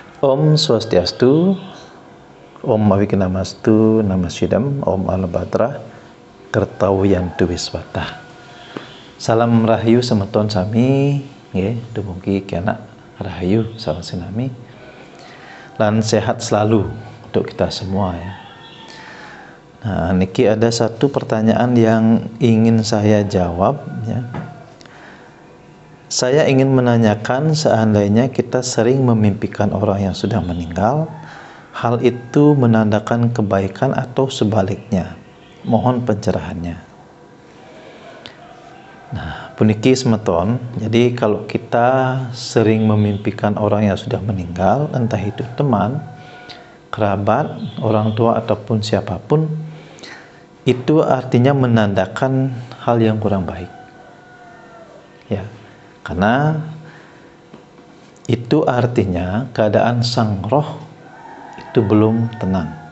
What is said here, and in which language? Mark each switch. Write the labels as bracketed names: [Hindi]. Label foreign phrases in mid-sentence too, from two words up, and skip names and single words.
[Sanskrit] Om Swastiastu, Om Avignamastu, Namasyidam, Om Alabhadra, Kertawiyantu Wiswata. [Balinese] Salam rahayu semeton sami, nggih, dumugi kena rahayu salam sinami. [Indonesian] Lan sehat selalu untuk kita semua ya. Nah, niki ada satu pertanyaan yang ingin saya jawab ya. Saya ingin menanyakan, seandainya kita sering memimpikan orang yang sudah meninggal, hal itu menandakan kebaikan atau sebaliknya? Mohon pencerahannya. Nah, [Balinese] puniki semeton, [Indonesian] jadi kalau kita sering memimpikan orang yang sudah meninggal, entah itu teman, kerabat, orang tua ataupun siapapun, itu artinya menandakan hal yang kurang baik. Ya. Karena itu artinya keadaan sang roh itu belum tenang.